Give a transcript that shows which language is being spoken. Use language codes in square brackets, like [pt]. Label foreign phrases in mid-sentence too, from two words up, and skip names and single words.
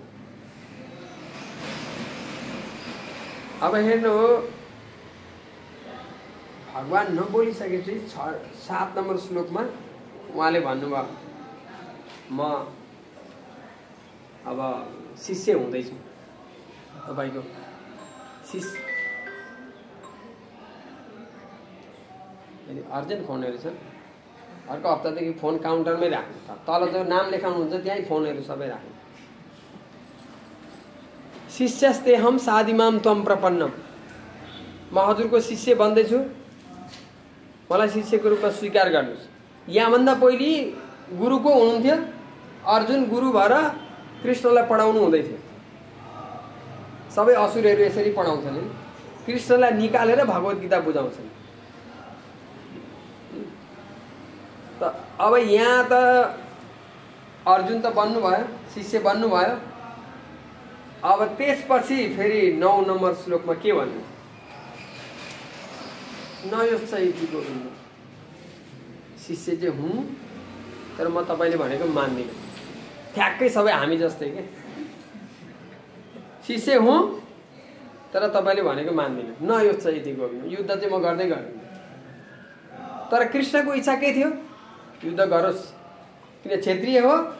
[ne] अब हेर्नु, भगवान नबोलिसकेपछि 7 नम्बर श्लोकमा उहाँले भन्नुभयो म अब शिष्य हुँदैछु, तपाईँको शिष्य। अर्जेन्ट फोनहरू छ, अर्को हप्तादेखि फोन काउन्टरमै राख्नु, तल जो नाम लेखाउनुहुन्छ त्यहीँ फोनहरू सबै राख्नु। [sa] शिष्यस्तेहम साधिमाम त्वं प्रपन्नम, [ne] म हजुरको शिष्य बन्दैछु, मलाई शिष्यको रूपमा स्वीकार गर्नुहोस्। यहाँभन्दा पहिले गुरुको हुनुहुन्थ्यो, अर्जुन गुरु भएर कृष्णलाई पढाउनु हुँदै थियो। सबै असुरहरू यसरी पढाउँछन्, कृष्णलाई निकालेर भगवत गीता बुझाउँछन्। त अब यहाँ त अर्जुन त बन्नुभयो, शिष्य बन्नुभयो। अब त्यसपछि फेरि 9 नम्बर श्लोकमा के भन्नु? [sa] नयोस् इति गोविन्द, [ne] शिष्य चाहिँ हुँ, तर म तपाईँले भनेको मान्दिनँ। ठ्याक्कै सबै हामी जस्तै के, शिष्य हुँ तर तपाईँले भनेको मान्दिनँ, [sa] नयोच्छ इति गोविन्द, [ne] युद्ध चाहिँ म गर्दै गर्दिनँ। तर कृष्णको इच्छा के थियो? युद्ध गरोस्, किन क्षेत्रीय हो।